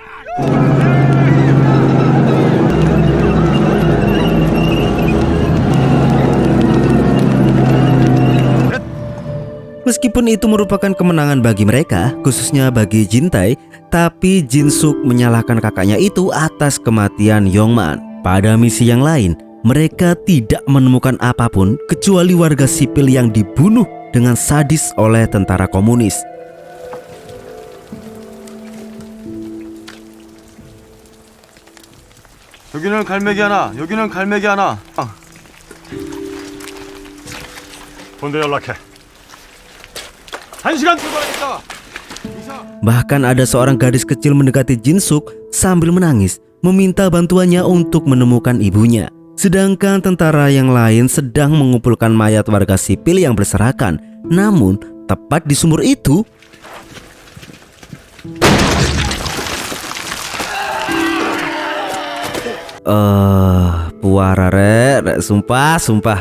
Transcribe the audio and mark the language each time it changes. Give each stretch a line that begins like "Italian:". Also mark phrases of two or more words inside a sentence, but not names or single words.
Indonesian: Meskipun itu merupakan kemenangan bagi mereka, khususnya bagi Jin-tae, tapi Jin-suk menyalahkan kakaknya itu atas kematian Yongman. Pada misi yang lain, mereka tidak menemukan apapun kecuali warga sipil yang dibunuh dengan sadis oleh tentara komunis.
Korean: 여기는 갈매기 하나, 여기는 갈매기 하나. 본대 연락해. 1시간 출발하겠다.
Indonesian: Bahkan ada seorang gadis kecil mendekati Jin-suk sambil menangis, meminta bantuannya untuk menemukan ibunya. Sedangkan tentara yang lain sedang mengumpulkan mayat warga sipil yang berserakan. Namun, tepat di sumur itu, puara rek, sumpah.